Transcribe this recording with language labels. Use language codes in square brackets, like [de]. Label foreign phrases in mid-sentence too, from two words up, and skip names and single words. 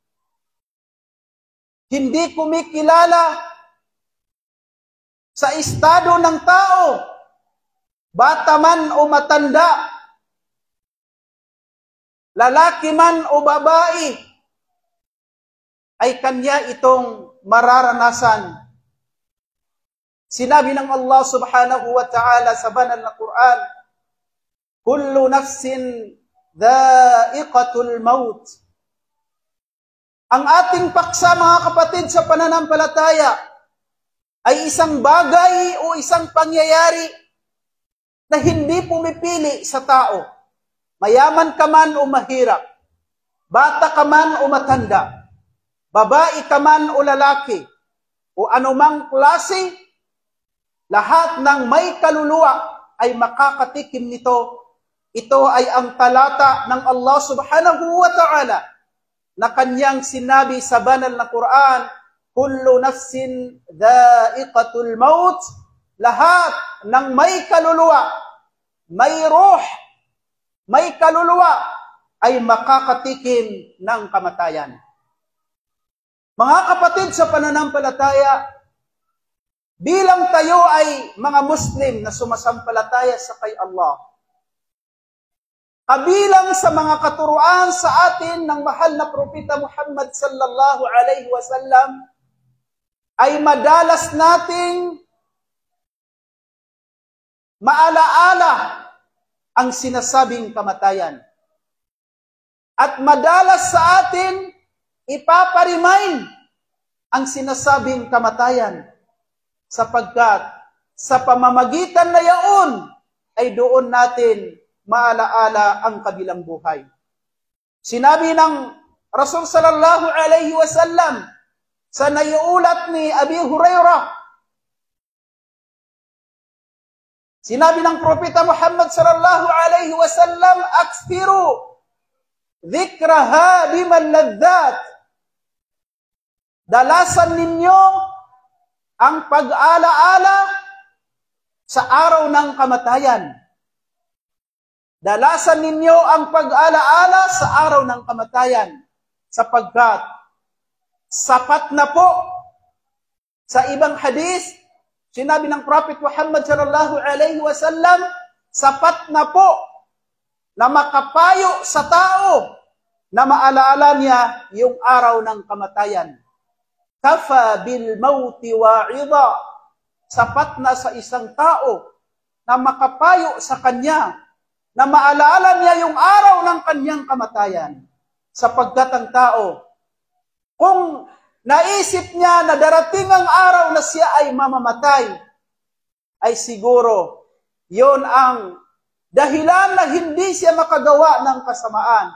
[tl] Hindi kumikilala sa estado ng tao, bata man o matanda, lalaki man o babae, ay kanya itong mararanasan. Sinabi ng Allah [ar] سبحانه وتعالى [tl] sa banal na Quran, [ar] كل نفس ذائقة الموت. [tl] Ang ating paksa, mga kapatid, sa pananampalataya ay isang bagay o isang pangyayari na hindi pumipili sa tao. Mayaman ka man o mahirap, bata ka man o matanda, babae ka man o lalaki, o anumang klase, lahat ng may kaluluwa ay makakatikim nito. Ito ay ang talata ng Allah [ar] سبحانه وتعالى [tl] na kanyang sinabi sa banal na Quran, [ar] كل نفس ذائقة الموت. [tl] Lahat ng may kaluluwa, may ruh, may kaluluwa ay makakatikim ng kamatayan. Mga kapatid sa pananampalataya, bilang tayo ay mga Muslim na sumasampalataya sa kay Allah, kabilang sa mga katuruan sa atin ng mahal na Propeta Muhammad [ar] صلى الله عليه وسلم, [tl] ay madalas nating maalaala ang sinasabing kamatayan. At madalas sa atin ipaparimain ang sinasabing kamatayan, sapagkat sa pamamagitan na yaon ay doon natin maalaala ang kabilang buhay. Sinabi ng Rasul [ar] صلى الله عليه وسلم [tl] sa naiulat ni Abi Hurairah, sinabi ng Propeta Muhammad [ar] صلى الله عليه وسلم, أكثروا ذكر هادم اللذات. [tl] Dalasan ninyo ang pag-alaala sa araw ng kamatayan. Dalasan ninyo ang pag-alaala sa araw ng kamatayan, sapagkat sapat na po. Sa ibang hadis, sinabi ng Prophet Muhammad [ar] صلى الله عليه وسلم, [tl] sapat na po na makapayo sa tao na maalaala niya yung araw ng kamatayan. [ar] كفى بالموت واعظا. [tl] Sapat na sa isang tao na makapayo sa kanya, na maalala niya yung araw ng kanyang kamatayan. Sapagkat ang tao, kung naisip niya na darating ang araw na siya ay mamamatay, ay siguro yon ang dahilan na hindi siya makagawa ng kasamaan.